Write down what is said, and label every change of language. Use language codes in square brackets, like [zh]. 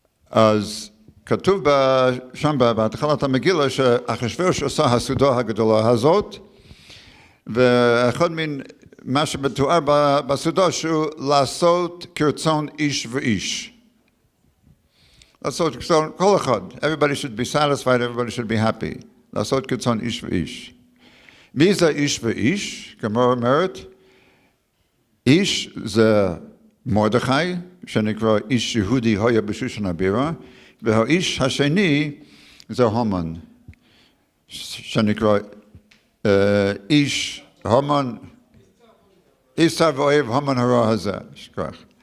[he] אז כתוב שם בהתחלת המגילה שאחשוורוש עושה הסעודה הגדולה הזאת, ואחד מן מה שמתואר בסעודה שהוא לעשות כרצון איש ואיש. לעשות כרצון כל אחד. [en] Everybody should be satisfied, everybody should be happy. [he] לעשות כרצון איש ואיש. מי זה איש ואיש? גמרא אומרת, איש זה מרדכי, שנקרא איש יהודי היה בשושן הבירה, והאיש השני זה המן, שנקרא איש, המן, איש צר ואוהב המן הרע הזה, שכח.